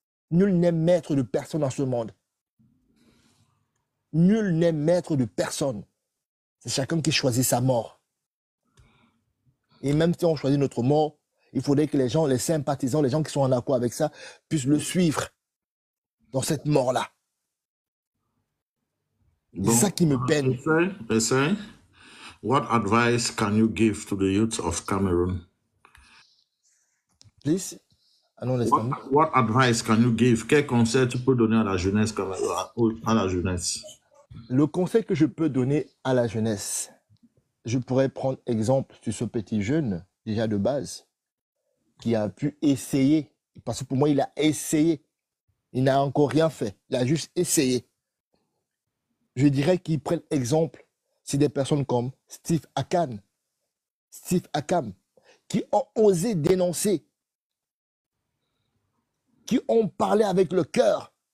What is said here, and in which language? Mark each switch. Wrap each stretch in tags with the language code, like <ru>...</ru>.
<fr>Nul n'est maître de personne dans ce monde. Nul n'est maître de personne. C'est chacun qui choisit sa mort. Et même si on choisit notre mort, il faudrait que les gens, les sympathisants, les gens qui sont en accord avec ça, puissent le suivre dans cette mort-là. C'est ça qui me peine. Essaye.</fr> <en>What advice can you give to the youth of Cameroon? Please, I don't understand. What advice can you give?</en> <fr>Quel conseil tu peux donner à la jeunesse à la jeunesse? Le conseil que je peux donner à la jeunesse, je pourrais prendre exemple sur ce petit jeune, déjà de base, qui a pu essayer, parce que pour moi, il a essayé. Il n'a encore rien fait. Il a juste essayé. Je dirais qu'il prenne exemple sur des personnes comme Steve Akam, qui ont osé dénoncer, qui ont parlé avec le cœur.</fr>